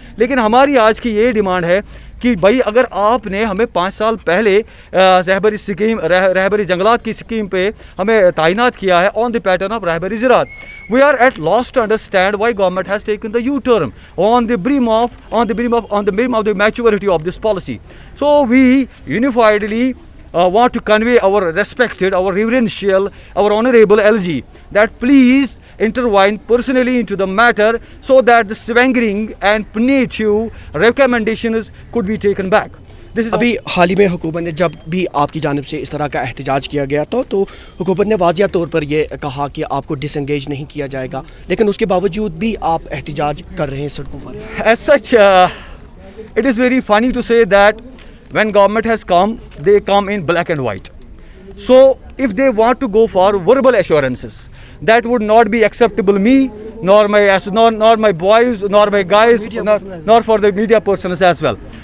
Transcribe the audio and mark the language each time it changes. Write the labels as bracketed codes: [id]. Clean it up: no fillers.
[ur] لیکن ہماری آج کی یہ ڈیمانڈ ہے کہ بھائی اگر آپ نے ہمیں 5 سال پہلے رہبری جنگلات کی اسکیم پہ ہمیں تعینات کیا ہے [en] on the pattern of [ur] رہبری زراعت، [en] we are at loss to understand why government has taken the U-turn on the brim of the maturity of this policy. So we unifiedly want to convey our respected, our reverential, our honorable LG that please intervene personally into the matter so that the swaggering and punitive recommendations could be taken back. [ur] ابھی حال ہی میں حکومت نے جب بھی آپ کی جانب سے اس طرح کا احتجاج کیا گیا تو حکومت نے واضح طور پر یہ کہا کہ آپ کو ڈس انگیج نہیں کیا جائے گا، لیکن اس کے باوجود بھی آپ احتجاج کر رہے ہیں سڑکوں پر. [en] As such, it is very funny to say that when government has come, they come in black and white. So if they want to go for verbal assurances, that would not be acceptable me, nor my boys, nor my guys, nor for the media persons as well.